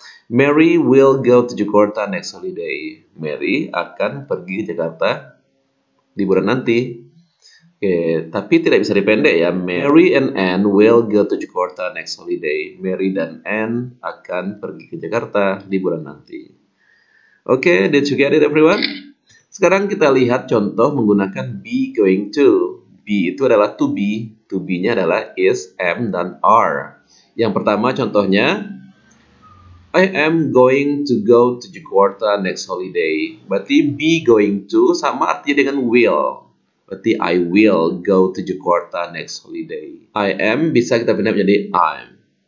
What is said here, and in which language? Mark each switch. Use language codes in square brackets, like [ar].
[en] Mary will go to Jakarta next holiday. [id] Mary akan pergi ke Jakarta liburan nanti. Oke, tapi tidak bisa dipendek ya. [en] Mary and Anne will go to Jakarta next holiday. [id] Mary dan Anne akan pergi ke Jakarta liburan nanti. [en] Oke, did you get it everyone? [id] Sekarang kita lihat contoh menggunakan be going to. Be itu adalah to be. To be-nya adalah is, am, dan are. Yang pertama contohnya, [en] I am going to go to Jakarta next holiday. [id] Berarti be going to sama artinya dengan will. [en] Berarti I will go to Jakarta next holiday. I am [id] bisa kita pindah menjadi [en] I'm.